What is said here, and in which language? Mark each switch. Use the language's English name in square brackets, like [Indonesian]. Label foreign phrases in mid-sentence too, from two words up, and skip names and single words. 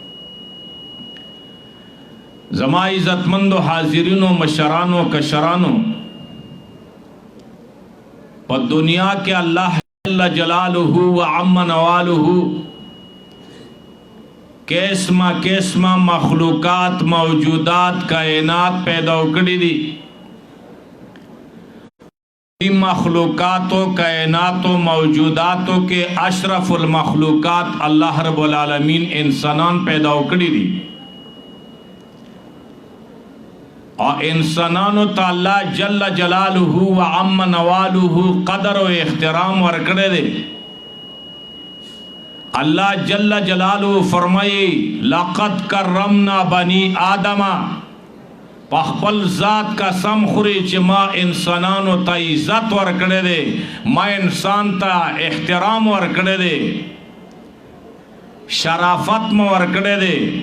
[Pashto] زما عزتمندو حاضرینو، مشرانو، کشرانو، په دنیا کې الله [Arabic] جل جلاله و عم نواله [Pashto] قسمه مخلوقات، موجودات، کائنات پیدا کړي دي. مخلوقات و کائنات و [Urdu] موجوداتوں کے [Arabic] اشرف المخلوقات اللہ رب العالمین [Pashto] انسانان پیدا کړي دي، اور انسانانو ته الله [Arabic] جل جلاله و عم نواله [Pashto] قدر و احترام ورکړی دی. [Arabic] اللہ جل جلاله [Pashto] فرمائی [Arabic] لقد کرمنا بنی آدم، [Pashto] پخپل ذات کا سم خوری چې ما انسانانو ته عزت ورکړی دی، ما انسان ته احترام ورکړی دی، شرافت مو ورکړی دی.